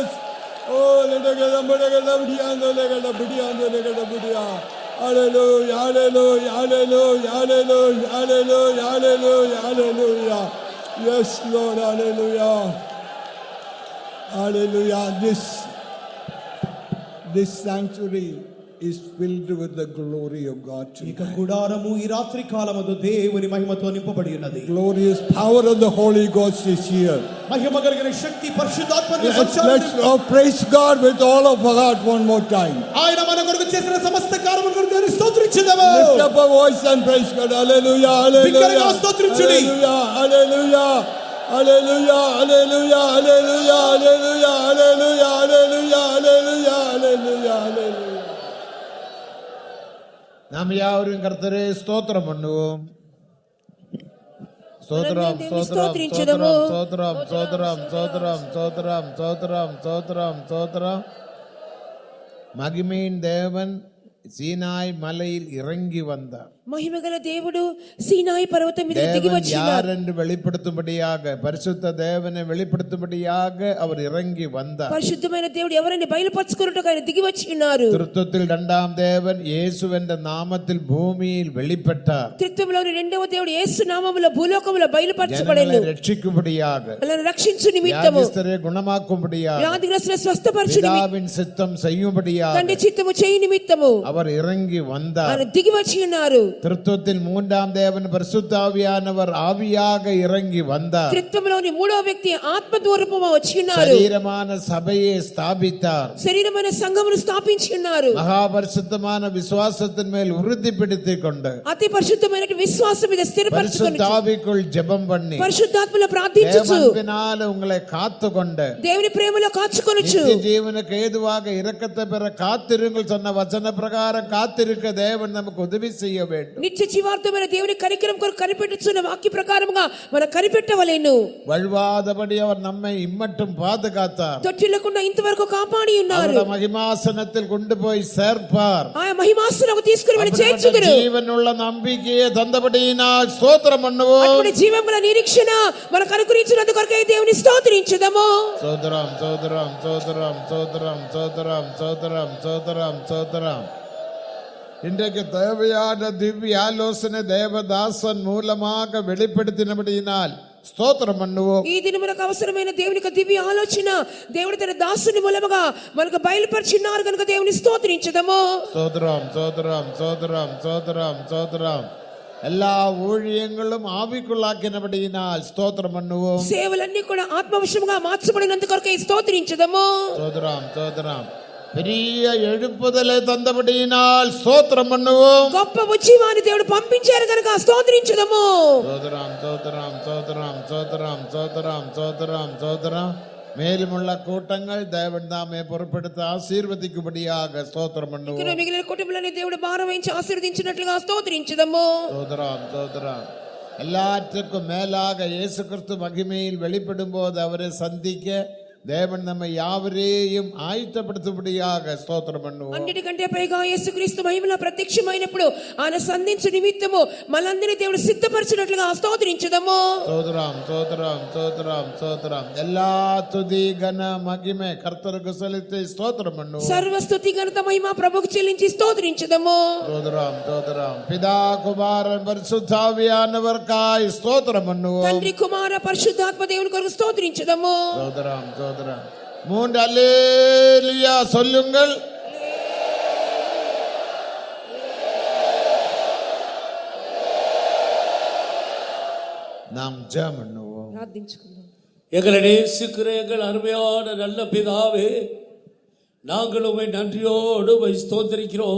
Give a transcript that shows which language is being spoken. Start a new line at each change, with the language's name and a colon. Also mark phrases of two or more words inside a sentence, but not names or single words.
English: Oh, hallelujah, hallelujah, hallelujah, hallelujah, hallelujah, hallelujah, hallelujah. Yes, Lord, hallelujah. Hallelujah. This sanctuary is filled with the glory of God ఇక tonight.
Telugu: గుడారము ఈ రాత్రి కాలమందు దేవుని మహిమతో నింపబడి ఉన్నది.
English: Glorious power of the Holy Ghost is here.
Telugu: మహిమ కలిగిన శక్తి పరిశుద్ధాత్మ
English: Let's praise God with all of our heart one more time.
Telugu: ఆయన మన కొరకు చేసిన సమస్త కార్యముల కొరకు దేవుని స్తుతించుదాము.
English: Lift up our voice and praise God. Hallelujah, hallelujah,
Telugu: బిగ్గరగా స్తుతించుడి.
English: hallelujah, hallelujah, hallelujah, hallelujah, hallelujah, hallelujah, hallelujah, hallelujah, hallelujah, hallelujah, hallelujah.
Tamil: நாம் யாவரும் கர்த்தரே ஸ்தோத்திரம் பண்ணுவோம். ஸ்தோத்திரம் ஸ்தோத்திரம் ஸ்தோத்திரம் ஸ்தோத்திரம் ஸ்தோத்திரம் ஸ்தோத்திரம் ஸ்தோத்திரம் ஸ்தோத்திரம் ஸ்தோத்திரம் ஸ்தோத்திரம். மகிமையின் தேவன் சீனாய் மலையில் இறங்கி வந்தார்.
Telugu: మహిమగల దేవుడు సీనాయి పర్వతం మీద దిగి தேவன் వచ్చినారు.
Tamil: யார் என்று வெளிப்படுத்தும்படியாக பரிசுத்த தேவனை வெளிப்படுத்தும்படியாக அவர் இறங்கி வந்தார்.
Telugu: పరిశుద్ధమైన దేవుడు ఎవరిని బయలుపరచుకున్నట్టుగా ఆయన దిగి వచ్చి ఉన్నారు.
Tamil: திருத்தத்தில் இரண்டாம் தேவன் இயேசு என்ற நாமத்தில் பூமியில் வெளிப்பட்டார்.
Telugu: త్రిత్వంలోని రెండవ దేవుడు యేసు నామములో భూలోకములో బయలుపరచబడెను.
Tamil: ஜனங்களை ரட்சிக்கும்படியாக,
Telugu: వాళ్ళని రక్షించు నిమిత్తము,
Tamil: வியாதிஸ்தரை குணமாக்கும்படியாக,
Telugu: వ్యాధిగ్రస్తులను స్వస్థపరచు నిమిత్తము,
Tamil: பிதாவின் சித்தம் செய்யும்படியாக
Telugu: తండ్రి చిత్తము చేయు నిమిత్తము
Tamil: அவர் இறங்கி வந்தார்.
Telugu: ఆయన దిగి వచ్చి ఉన్నారు.
Tamil: திருத்துவத்தில் மூன்றாம் தேவன் பரிசுத்த ஆவியானவர் ஆவியாக இறங்கி வந்தார்.
Telugu: త్రిత్వంలోని మూడవ వ్యక్తి ఆత్మ రూపముగా వచ్చి ఉన్నారు.
Tamil: சரீரமான சபையை ஸ்தாபித்தார்.
Telugu: శరీరమైన సంఘమును స్థాపించి ఉన్నారు.
Tamil: மகாபரிசுத்தமான விசுவாசத்தின் மேல் உறுதிப்படுத்திக் கொண்டு
Telugu: అతి పరిశుద్ధమైన విశ్వాసం మీద స్థిరపరచుకొని
Tamil: பரிசுத்த ஆவிக்குள் ஜெபம் பண்ணி
Telugu: పరిశుద్ధాత్మలో ప్రార్థించుచు
Tamil: தேவனால உங்களை காத்து கொண்டு
Telugu: దేవుని ప్రేమలో కాచుకొనుచు
Tamil: நித்திய ஜீவனுக்கு ஏதுவாக இரக்கத்தை பெற காத்திருங்கள் சொன்ன வசன பிரகாரம் காத்திருக்க தேவன் நமக்கு உதவி செய்ய வேண்டும்.
Telugu: నిత్య జీవార్థమైన దేవుని కనికరం కొరకు కనిపెట్టుచున్న వాక్య ప్రకారముగా మనం కనిపెట్టవలెను.
Tamil: வழுவாதபடி அவர் நம்மை இம்மட்டும் பாதுகாத்தார்.
Telugu: తొట్టిల్లకుండా ఇంతవరకు కాపాడి ఉన్నారు.
Tamil: அவருடைய மகிமாசனத்தில் கொண்டு போய் சேர்ப்பார்.
Telugu: ఆ మహిమాసనకు తీసుకుని వెళ్ళి చేర్చుదురు.
Tamil: జీవనుள்ள நம்பிக்கையை தந்தபடியினால் ஸ்தோத்திரம் பண்ணுவோம்.
Telugu: అటువంటి జీవముల నిరీక్షణ మనకు అనుగ్రహించినందు కొరకై దేవుని స్తోత్రించుదాము.
Tamil: சோதரம் சோதரம் சோதரம் சோதரம் சோதரம் சோதரம் சோதரம் சோதரம். இன்றைக்கு தேவையான திவ்ய ஆலோசனை தேவதாசன் மூலமாக வெளிப்படுத்தினபடியினால் స్తోత్రం பண்ணுவோம்.
Telugu: ఈ దినమునకు అవసరమైన దేవుని యొక్క దివ్య ఆలోచన దేవుడు తన దాసుని మూలముగా మనకు బయలుపరిచినారు కనుక దేవుని స్తోత్రించుదాము.
Tamil: சோதரம் சோதரம் சோதரம் சோதரம் சோதரம். எல்லா ஊழியங்களும் ஆவிக்குள்ளாக்கினபடியினால் ஸ்தோத்திரம் பண்ணுவோம்.
Telugu: సేవలన్నీ కూడా ఆత్మవశముగా మార్చబడినందుకు కొరకై స్తోత్రించుదాము.
Tamil: சோதரம் சோதரம். பெரிய எழுப்புதலை தந்தபடியினால் ஸ்தோத்திரம் பண்ணுவோம்.
Telugu: గొప్ప ఉజ్జీవాన్ని దేవుడు పంపించారు కనుక స్తోత్రించుదాము.
Tamil: சோதரம் சோதரம் சோதரம் சோதரம் சோதரம் சோதரம் சோதரம். மேலுமுள்ள கூட்டங்கள் தேவன் தாமே பொறுப்பெடுத்து ஆசீர்வதிக்கும்படியாக ஸ்தோத்திரம் பண்ணுவோம்.
Telugu: మిగిలిన కుటుంబాలని దేవుడు భారం వహించి ఆశీర్వదించినట్లుగా స్తోత్రించుదాము.
Tamil: சோதரம் சோதரம். எல்லாற்றுக்கும் மேலாக இயேசு கிறிஸ்து மகிமையில் வெளிப்படும் போது அவரை சந்திக்க தேவன் நம்மை யாவரையும் ஆயத்தப்படுத்தும்படியாக ஸ்தோத்திரம் பண்ணுவோம்.
Telugu: అన్నిటికంటే పైగా యేసుక్రీస్తు మహిమలో ప్రత్యక్షమైనప్పుడు ఆయన సంధించు నిమిత్తము మనందరినీ దేవుడు సిద్ధపరిచినట్లుగా స్తోత్రించుదాము.
Tamil: ஸ்தோத்திரம் ஸ்தோத்திரம் ஸ்தோத்திரம் ஸ்தோத்திரம். எல்லா துதி கன மகிமை கர்த்தருக்கு செலுத்தி ஸ்தோத்திரம் பண்ணுவோம்.
Telugu: సర్వ స్తుతి ఘనత మహిమ ప్రభువుకు చెల్లించి స్తోత్రించుదాము.
Tamil: ஸ்தோத்திரம் ஸ்தோத்திரம். பிதா குமாரன் பரிசுத்தாவியானவர்க்காய் ஸ்தோத்திரம் பண்ணுவோம்.
Telugu: తండ్రి కుమార పరిశుద్ధాత్మ దేవుని కొరకు స్తోత్రించుదాము.
Tamil: ஸ்தோத்திரம் ஸ்தோத்திரம். 3 அல்லேலூயா சொல்லுங்கள். நாம் ஜெபம் பண்ணுவோம்.
Telugu: ప్రార్థించుకుందాం.
Tamil: எங்களை நேசிக்கிற எங்கள் அருமையான நல்ல பிதாவே, நாங்கள் உம்மை நன்றியோடு உம்மை ஸ்தோத்திரிக்கிறோம்.